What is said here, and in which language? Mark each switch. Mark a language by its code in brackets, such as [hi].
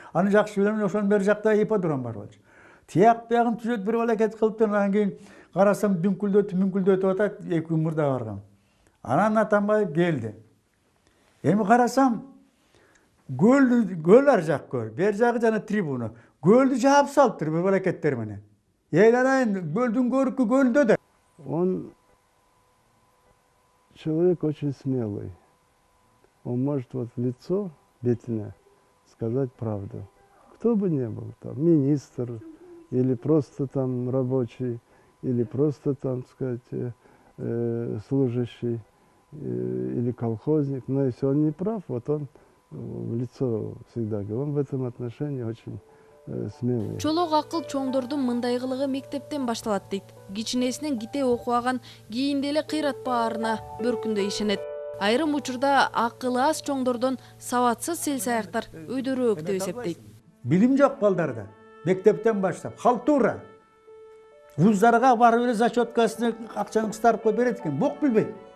[ky] Аны жакшы билем, ошонун бери жакта ипподром бар болчу. Тияк биягын түзөт бир балакет кылыптыр, анан кийин карасам дүңкүлдөтүп атат, 2 күн мурда баргам. Анан Атамбаев келди. Эми карасам гөл ар жак гөл, бер жагы жана трибуна. Гөлдү жаап салыптыр бир балакеттер менен. Эйланайын, гөлдүн көркү гөлдө да. [ru] Он человек очень смелый. Он может вот в лицо Бетина сказать правду. Кто бы ни был, там, министр, или просто там рабочий, или просто там, сказать, служащий, или колхозник. Но если он не прав, вот он в лицо всегда говорит. Он в этом отношении очень смелый. [ky] Чолок акыл чоңдордун мындай кылыгы мектептен башталат дейт. Кичинесинен ките окубаган, кийинде эле кыйратпаарына бөркүндөй ишенет. Айрым учурда акылы аз чоңдордон сабатсыз селсаяктар өйдөрөөк деп эсептейт. Билим жок балдарда. Мектептен баштап, халтура. Вуздарга барып эле зачеткасын акчаны кыстарып коюп берет экен. Бок билбейт.